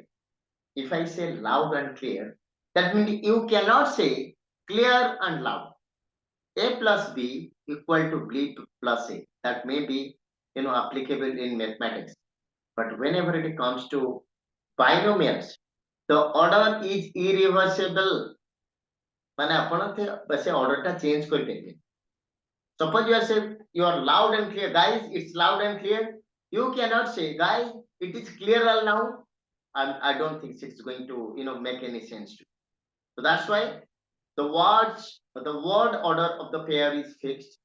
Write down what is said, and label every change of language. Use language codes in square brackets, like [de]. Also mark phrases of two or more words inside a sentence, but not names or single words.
[en] If I say loud and clear, that means you cannot say clear and loud. A plus B equal to B plus A. That may be applicable in mathematics. But whenever it comes to binomials, the order is irreversible. [or] ମାନେ ଆପଣ ସେ order ଟା change କରିପାରିବେ. [en] Suppose you are saying you are loud and clear, guys. It's loud and clear. You cannot say, guys, it is clear now. I don't think it's going to make any sense to you. So that's why the word order of the pair is fixed.